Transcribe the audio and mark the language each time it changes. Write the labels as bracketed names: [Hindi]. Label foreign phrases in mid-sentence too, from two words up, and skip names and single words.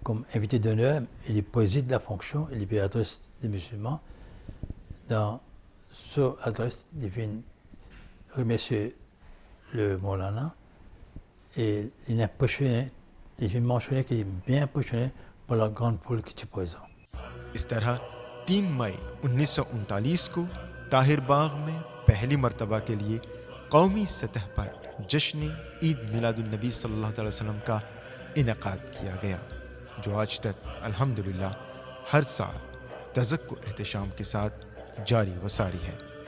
[French] comme invité d'honneur, il préside la fonction, il est adresse des musulmans. Dans cette adresse, il vient remercier le Maulana et il est impressionné, il vient mentionner qu'il est bien impressionné par la grande foule qui est présente. [Hindi] इस तरह 3 मई 1939 को ताहिर बाग में पहली मर्तबा के लिए कौमी सतह पर जश्न ईद मिलादुन्नबी [Arabic] صلى الله عليه وسلم [Hindi] का इनेकाद किया गया, जो आज तक अल्हम्दुलिल्लाह हर साल तज़क्कुर एहतशाम के साथ जारी व सारी है।